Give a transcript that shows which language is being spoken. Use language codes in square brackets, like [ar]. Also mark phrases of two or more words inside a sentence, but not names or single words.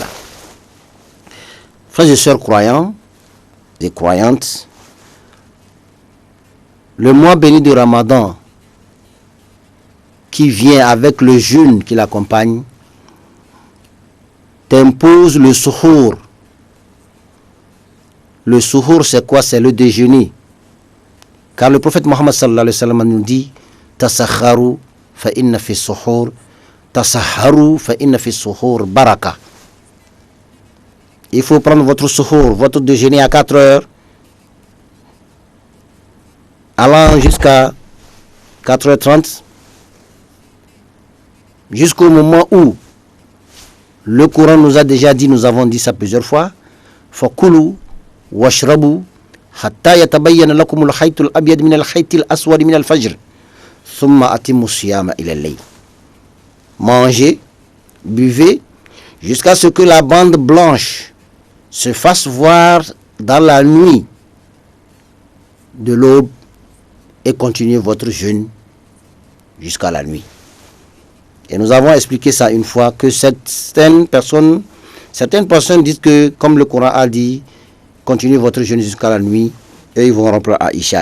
[fr] Frères et sœurs croyants et croyantes, le mois béni de Ramadan qui vient avec le jeûne qui l'accompagne t'impose le suhour. Le suhour, c'est quoi? C'est le déjeuner. Car le prophète Mohammed [ar] صلى الله عليه وسلم [fr] nous dit [ar] تسحروا فإن في السحور تسحروا فإن في السحور بركة. [fr] Il faut prendre votre suhour, votre déjeuner à 4 heures, allant jusqu'à 4h30, jusqu'au moment où le Coran nous a déjà dit, nous avons dit ça plusieurs fois, [ar] فكلوا واشربوا حتى يتبين لكم الخيط الأبيض من الخيط الأسود من الفجر ثم أتموا الصيام إلى الليل. [fr] Mangez, buvez jusqu'à ce que la bande blanche se fasse voir dans la nuit de l'aube et continuez votre jeûne jusqu'à la nuit. Et nous avons expliqué ça une fois, que certaines personnes disent que, comme le Coran a dit, continuez votre jeûne jusqu'à la nuit, et ils vont rompre à Isha.